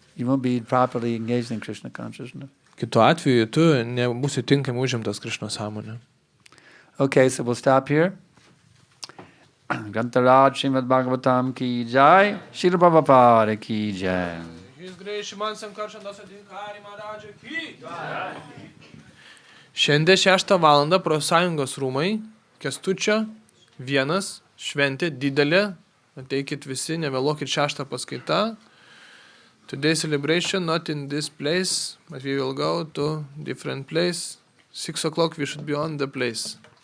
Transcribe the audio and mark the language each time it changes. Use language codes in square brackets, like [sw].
[en] You won't be properly engaged in Krishna consciousness. [lt] Kitu atveju tu nebūsi tinkamai užimtas Krishna sąmonė. [en] Okay, so we'll stop here. Grantaraj Śrīmad Bhāgavatam ki jai, Śrīla Prabhupada ki jai. His Grace Sriman Sankarshan Das Adhikari Maharaja ki. [lt] Šiandien 6 valandą profsąjungos rūmai, Kęstučio 1, šventė didelė, ateikit visi, nevėluokit 6 paskaita. [en] Today's celebration not in this place, but we will go to different place. 6 o'clock we should be on the place.